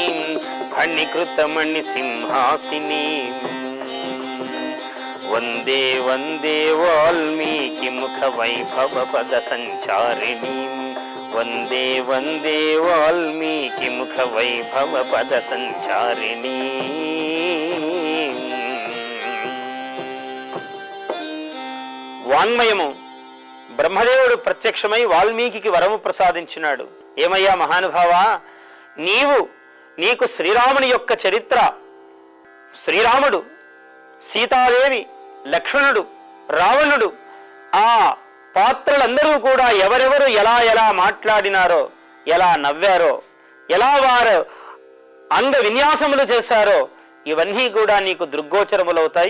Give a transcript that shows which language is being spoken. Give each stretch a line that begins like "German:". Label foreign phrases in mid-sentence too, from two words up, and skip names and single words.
Sanskrit: फणिकृत मणि सिंहासिनी। वंदे वंदे वाल्मीकि मुख वैभव पद संचारिणी। वंदे वंदे वाल्मीकि मुख वैभव पद संचारिणी।
Telugu: వాంగ్మయము బ్రహ్మదేవుడు ప్రత్యక్షమై వాల్మీకి వరము ప్రసాదించినాడు. ఏమయ్యా మహానుభావా, నీకు శ్రీరాముని యొక్క చరిత్ర, శ్రీరాముడు, సీతాదేవి, లక్ష్మణుడు, రావణుడు, ఆ పాత్రలందరూ కూడా ఎవరెవరు ఎలా ఎలా మాట్లాడినారో, ఎలా నవ్వారో, ఎలా వారు అంగ విన్యాసములు చేశారో ఇవన్నీ కూడా నీకు దృగ్గోచరములవుతాయి.